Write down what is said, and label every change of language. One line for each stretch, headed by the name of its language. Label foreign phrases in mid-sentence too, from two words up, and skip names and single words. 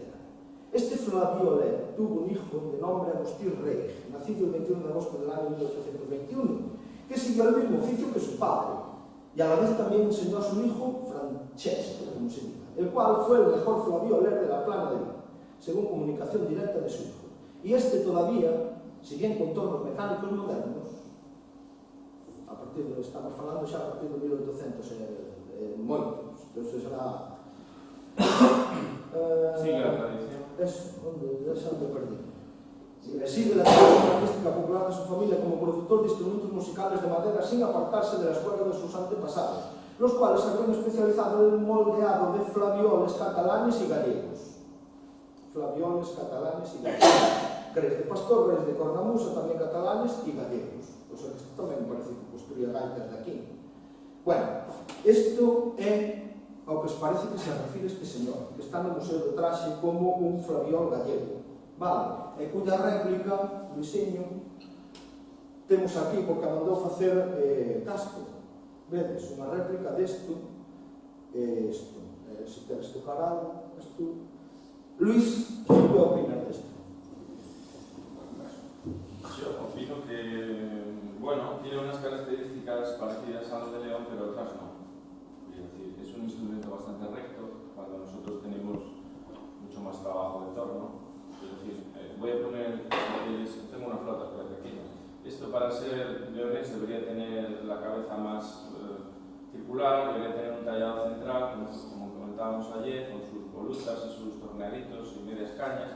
Spanish: Este flaviolero tuvo un hijo de nombre Agustín Reig, nacido el 21 de agosto del año 1821, que siguió el mismo oficio que su padre, y a la vez también enseñó a su hijo Francesco, como se diga, el cual fue el mejor flaviolero de la Plana de Vic, según comunicación directa de su hijo. Y este todavía, si bien con tornos mecánicos modernos,
Galician: estamos falando xa a partir de 1800 moitos, entón será
Spanish: sigue la tradición.
Galician: Onde perdí.
Spanish: Sigue la tradición artística popular de su familia como productor de instrumentos musicales de madera sin apartarse de la escuela de sus antepasados, los cuales se habían especializado en el moldeado de flavioles catalanes y gallegos. Flavioles catalanes y gallegos. Gres de pastor,
Galician: gres de cornamusa, tamén catalanes e gallegos.
Spanish: O sea
Galician: que isto tamén parece que construía gaitas de aquí. Bueno, isto é ao que parece que se refire este señor, que está no Museo do Traxe como un flaviol gallego. Vale, e cuya réplica, Luisinho, temos aquí, porque a mandou facer Casco. Vedes, unha réplica desto, isto, se queres tocar algo, isto. Luis, que opinas desto?
Spanish: Yo opino que, bueno, tiene unas características parecidas a las de León, pero otras no. Es decir, es un instrumento bastante recto, cuando nosotros tenemos mucho más trabajo de torno. Es decir, voy a poner, tengo una flauta por aquí. Esto para ser leonés debería tener la cabeza más circular, debería tener un tallado central, como comentábamos ayer, con sus volutas y sus torneaditos y medias cañas.